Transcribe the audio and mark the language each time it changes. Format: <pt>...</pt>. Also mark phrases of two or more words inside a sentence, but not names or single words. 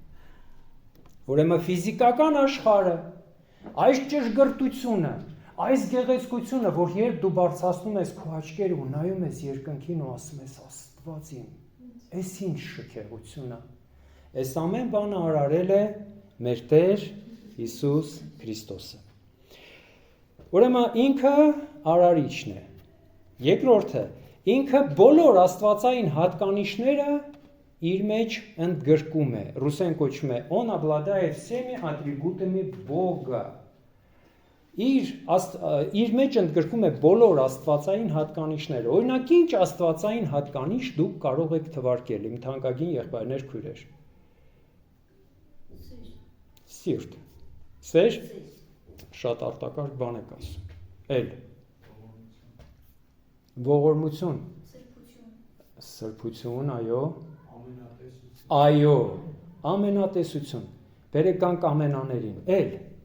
<hy>Ուրեմն ֆիզիկական աշխարհը, այս ճշգրտությունը, այս գեղեցկությունը, որ երբ դու բարձրացնում ես քո աչքերը ու նայում ես երկնքին ու ասում ես Աստված իմ, այս ինչ շքեղություն է։ Այս ամեն բանը արարել է մեր Տեր Հիսուս Քրիստոսը։ Ուրեմն ինքը արարիչն է։ Երկրորդը, ինքը բոլոր աստվածային հատկանիշները իր մեջ ընդգրկում է, ռուսեն կոչվում է</hy> <ru>«Он обладает всеми атрибутами Бога».</ru> <hy>Իր մեջ ընդգրկում է բոլոր աստվածային հատկանիշները։ Օրինակ, ինչ աստվածային հատկանիշ դուք կարող եք թվարկել, իմ թանկագին եղբայրներ քույրեր։ Սիրտ։ Սեր։ Շատ արտակարգ բան եք ասում։ Էլ։ Ողորմություն։ Սրբություն, այո։ Այո, ամենատեսություն, բերեք կանք ամենաներին, էլ,</hy>